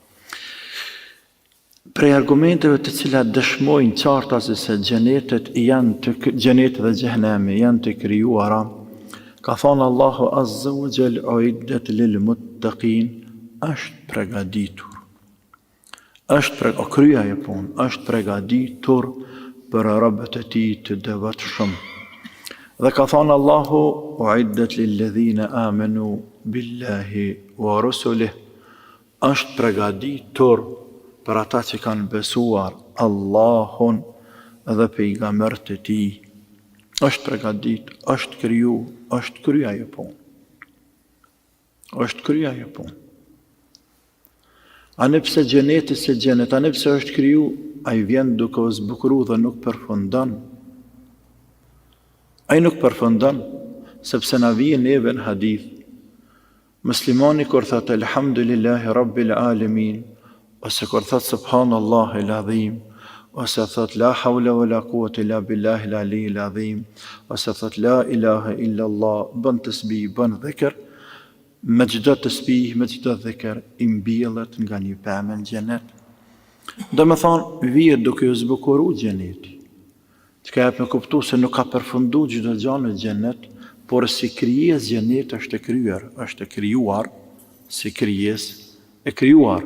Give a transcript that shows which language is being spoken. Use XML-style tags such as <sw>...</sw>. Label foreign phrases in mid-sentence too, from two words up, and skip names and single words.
<sq>Prej argumenteve të cilat dëshmojnë qartase se xhenetet dhe xhehenemi janë të krijuara, ka thonë Allahu</sq> <ar>عز وجل أعدت للمتقين,</ar> <sq>është pregaditur. Është pregaditur për robët e tij të devotshëm. Dhe ka thonë</sq> <ar>Allahu أعدت للذين آمنوا بالله ورسله,</ar> <sq>është pregaditur për ata që kanë besuar Allahun dhe pejgambert e tij. Është pregadit, është kriju, është krya ajo punë. Është krya ajo punë. A nëpse xheneti se xhenet, a nëpse është kriju, ai vjen duke u zbukuru dhe nuk përfundon. Ai nuk përfundon, sepse na vjen neve në hadith. Muslimani kur thotë</sq> <ar>الحمد لله رب العالمين,</ar> <sq>ose kur thotë</sq> <ar>سبحان الله العظيم,</ar> <sq>ose thot</sq> <ar>لا حول ولا قوة إلا بالله العلي العظيم,</ar> <sq>ose thot</sq> <ar>لا إله إلا الله,</ar> <sq>bën tasbih, bën dhikr, me çdo tasbih, me çdo dhikr i mbjellet nga një pemë në xhenet. Do me thonë, vijet duke u zbukuru xheneti. Që ka jep me kuptu se nuk ka përfundu çdo gjë në xhenet, por si krijes xheneti është e krijuar si krijes e krijuar.</sq>